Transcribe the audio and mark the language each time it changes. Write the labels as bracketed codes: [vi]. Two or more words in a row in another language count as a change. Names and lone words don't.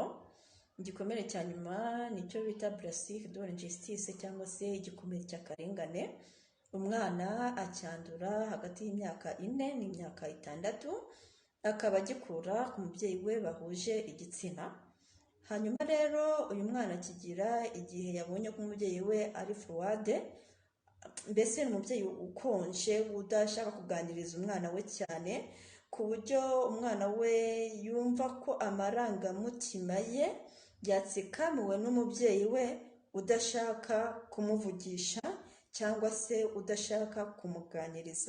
[rw] Igikomere cya nyuma nicyo bita [fr] blessure de l'injustice, [rw] cyangwa se igikomere cy'akarengane. Umwana acyandura hagati y'imyaka 4 n'imyaka 6, akaba agikura ku mubyeyi we bahuje igitsina. Hanyuma rero uyu mwana akigira igihe yabonye ko umubyeyi we ari froide, mbese ni umubyeyi ukonje udashaka kuganiriza umwana we cyane, ku buryo umwana we yumva ko amarangamutima ye yatsikamiwe n'umubyeyi we udashaka kumuvugisha, cyangwa se udashaka kumuganiriza.